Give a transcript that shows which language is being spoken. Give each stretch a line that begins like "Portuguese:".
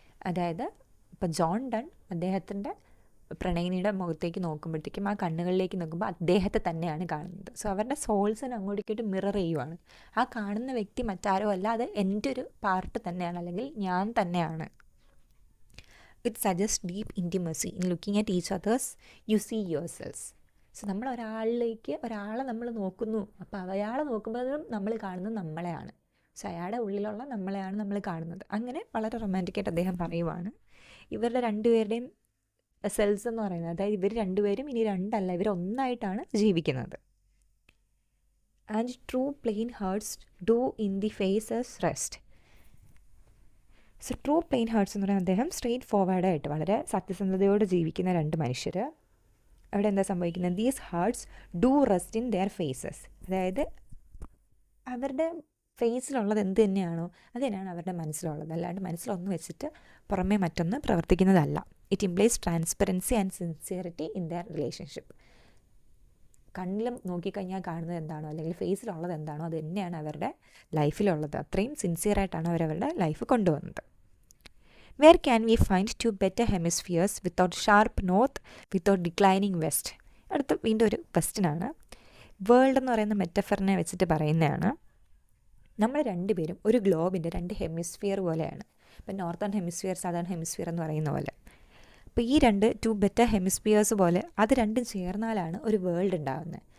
Malayalam: അതായത് ഇപ്പോൾ John done അദ്ദേഹത്തിൻ്റെ പ്രണയിനിയുടെ മുഖത്തേക്ക് നോക്കുമ്പോഴത്തേക്കും ആ കണ്ണുകളിലേക്ക് നോക്കുമ്പോൾ അദ്ദേഹത്തെ തന്നെയാണ് കാണുന്നത്. സോ അവരുടെ സോൾസിന് അങ്ങോട്ടേക്കിട്ട് മിറർ ചെയ്യുവാണ്. ആ കാണുന്ന വ്യക്തി മറ്റാരോ അല്ല, അത് എൻ്റെ ഒരു പാർട്ട് തന്നെയാണ്, അല്ലെങ്കിൽ ഞാൻ തന്നെയാണ്.
English: It suggests deep intimacy. In looking at each others, you see yourselves.
Malayalam: So നമ്മൾ ഒരാളെ നമ്മൾ നോക്കുന്നു, അപ്പോൾ അയാളെ നോക്കുമ്പോഴും നമ്മൾ കാണുന്നത് നമ്മളെയാണ്. സോ അയാളുടെ ഉള്ളിലുള്ള നമ്മളെയാണ് നമ്മൾ കാണുന്നത്. അങ്ങനെ വളരെ റൊമാൻറ്റിക്കായിട്ട് അദ്ദേഹം പറയുവാണ്. ഇവരുടെ രണ്ടുപേരുടെയും സെൽസ് എന്ന് പറയുന്നത്, അതായത് ഇവർ രണ്ടുപേരും ഇനി രണ്ടല്ല, ഇവർ ഒന്നായിട്ടാണ് ജീവിക്കുന്നത്.
English: And true plain hearts do in the faces rest.
Malayalam: So true plain hertz എന്ന് പറയുന്നത് അദ്ദേഹം സ്ട്രെയിറ്റ് ഫോർവേഡായിട്ട് വളരെ സത്യസന്ധതയോടെ ജീവിക്കുന്ന രണ്ട് മനുഷ്യർ. അവിടെ എന്താ സംഭവിക്കുന്നത്?
English: These hearts do rest in their faces.
Malayalam: അതായത് അവരുടെ ഫേസിലുള്ളത് എന്ത് തന്നെയാണോ അത് തന്നെയാണ് അവരുടെ മനസ്സിലുള്ളത്. അല്ലാണ്ട് മനസ്സിലൊന്ന് വെച്ചിട്ട് പുറമേ മറ്റൊന്ന് പ്രവർത്തിക്കുന്നതല്ല.
English: It implies transparency and sincerity in their relationship.
Malayalam: കണ്ണിലും നോക്കിക്കഴിഞ്ഞാൽ കാണുന്നത് എന്താണോ, അല്ലെങ്കിൽ ഫേസിലുള്ളത് എന്താണോ അത് തന്നെയാണ് അവരുടെ ലൈഫിലുള്ളത്. അത്രയും സിൻസിയറായിട്ടാണ് അവരവരുടെ ലൈഫ് കൊണ്ടുവന്നത്.
English: Where can we find two better hemispheres without sharp north, without declining west?
Malayalam: അടുത്ത വീണ്ടും ഒരു ക്വസ്റ്റ്യനാണ്. വേൾഡ് എന്ന് പറയുന്ന മെറ്റഫറിനെ വെച്ചിട്ട് പറയുന്നതാണ്. നമ്മൾ രണ്ടുപേരും ഒരു ഗ്ലോബിൻ്റെ രണ്ട് ഹെമിസ്ഫിയർ പോലെയാണ്. ഇപ്പം നോർത്തേൺ ഹെമിസ്ഫിയർ, സദേൺ ഹെമിസ്ഫിയർ എന്ന് പറയുന്ന പോലെ. അപ്പോൾ ഈ ടു ബെറ്റർ ഹെമിസ്ഫിയേഴ്സ് പോലെ അത് രണ്ടും ചേർന്നാലാണ് ഒരു വേൾഡ് ഉണ്ടാകുന്നത്.